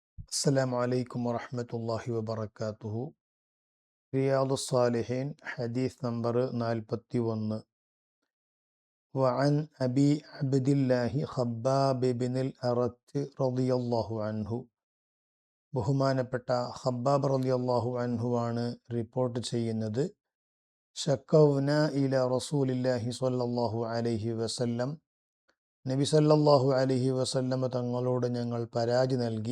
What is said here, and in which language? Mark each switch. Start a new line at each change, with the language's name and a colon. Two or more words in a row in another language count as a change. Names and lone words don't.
Arabic: السلام عليكم ورحمة الله وبركاته. رياض الصالحين حديث نمبر 41. وعن أبي عبد الله خباب بن الأرت رضي الله عنه.
Malayalam: ബഹുമാനപ്പെട്ട ഖബ്ബാബ്
Arabic: رضي الله عنه
Malayalam: ആണ് റിപ്പോർട്ട് ചെയ്യുന്നത്.
Arabic: شكونا إلى رسول الله صلى الله عليه وسلم, النبي صلى الله عليه وسلم
Malayalam: തങ്ങളോട് ഞങ്ങൾ പരാതി നൽകി.